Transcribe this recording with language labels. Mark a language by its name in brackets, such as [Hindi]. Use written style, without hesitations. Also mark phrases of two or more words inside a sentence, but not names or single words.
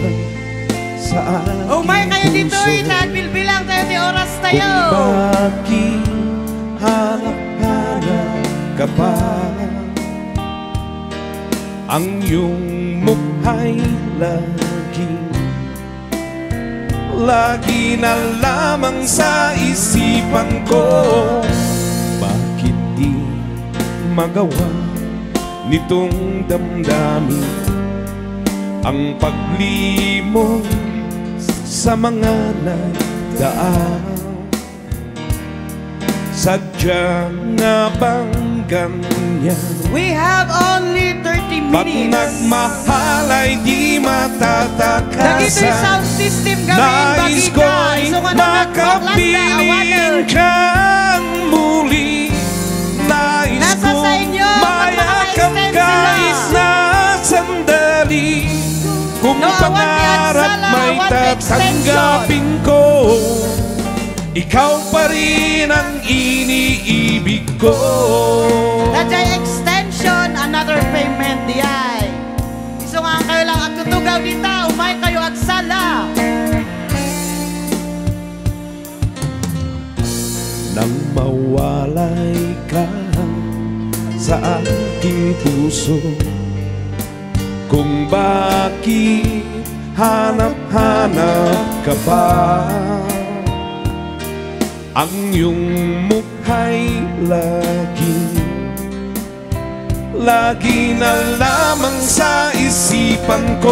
[Iloko] Umay kayo dito nagbilbilang tayo di oras tayo. [Filipino] Kung bakit hanap-hanap ka pa, ang iyong mukha'y lagi na lamang sa isipan ko. Bakit di magawa nitong damdamin ang paglimot sa mga nagdaan? Sadya nga bang ganyan? [English] We have only 30 minutes. [Filipino] Pag nagmahal ay di matatakasan. [Iloko] Dagito'y [English] sound system [Iloko] gawin [Filipino] nais ko'y makapiling kang muli. Nais kong mayakap kahit na sandali. Kung pangarap may tatanggapin ko, ikaw pa rin ang iniibig ko. [Iloko] Dadjay extension, [English] another payment [Iloko] diay. Iso nga kayo lang ang tutugaw dita, umay kayo at sala. [Filipino] Nang mawalay ka sa aking puso, kung bakit hanap-hanap ka pa, ang iyong mukha'y lagi na lamang sa isipan ko.